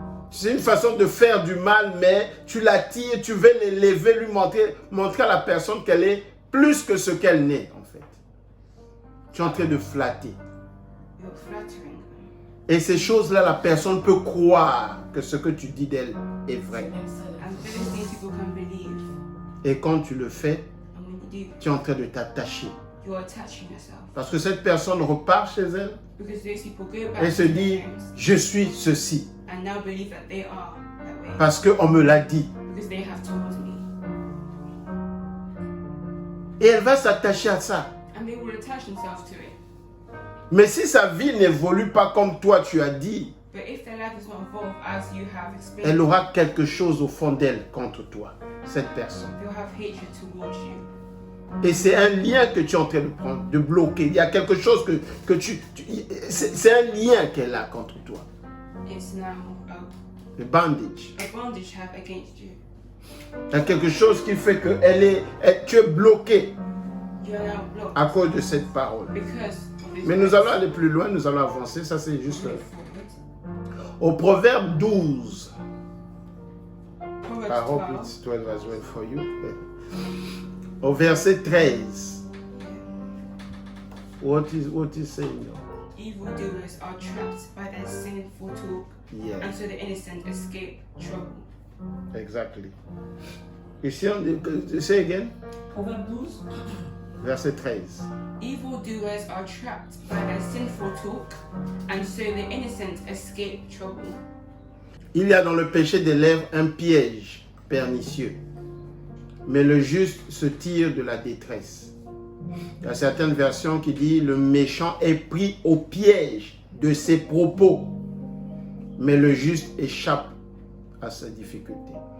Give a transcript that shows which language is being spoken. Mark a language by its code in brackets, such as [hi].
[fr] C'est une façon de faire du mal, mais tu l'attires, tu veux l'élever, lui montrer à la personne qu'elle est plus que ce qu'elle n'est, en fait. Tu es en train de flatter. [en] You're flattering them. [fr] Et ces choses-là, la personne peut croire que ce que tu dis d'elle est vrai. [en] And those things people can believe. [fr] Et quand tu le fais, [en] And when you do, [fr] tu es en train de t'attacher. [en] you're attaching yourself. [fr] Parce que cette personne repart chez elle [en] Because those people go back [fr] et se [en] to [fr] dit, [en] their homes [fr] je suis ceci. [en] and now believe that they are that way. [fr] Parce qu'on me l'a dit. [en] Because they have told me. [fr] Et elle va s'attacher à ça. [en] And they will attach themselves to it. [fr] Mais si sa vie n'évolue pas comme toi tu as dit, [en] But if their life does not evolve as you have [fr] elle [en] experienced, [fr] aura quelque chose au fond d'elle contre toi, cette personne. [en] they'll have hatred towards you. [fr] Et c'est un lien que tu es en train de prendre, de bloquer. Il y a quelque chose que c'est un lien qu'elle a contre toi. [en] It's now [fr] Le bandage. [en] a bondage have against you. [fr] Il y a quelque chose qui fait que tu es bloqué [en] You are now blocked [fr] à cause de cette parole. [en] because of this. [fr] Mais nous allons aller plus loin, nous allons avancer. Ça c'est juste [en] Move forward. [fr] au Proverbe 12. [en] Proverbs I hope 12. it's 12 as well for you. Au verset 13. What is saying now? Evildoers are trapped by their sinful talk, Yeah, and so the innocent escape trouble. exactly. Ici, say again. [fr] Proverbe 12. Verset 13. [en] Evildoers are trapped by their sinful talk, and so the innocent escape trouble. [fr] Il y a dans le péché des lèvres un piège pernicieux, mais le juste se tire de la détresse. Il y a certaines versions qui disent le méchant est pris au piège de ses propos, mais le juste échappe à sa difficulté.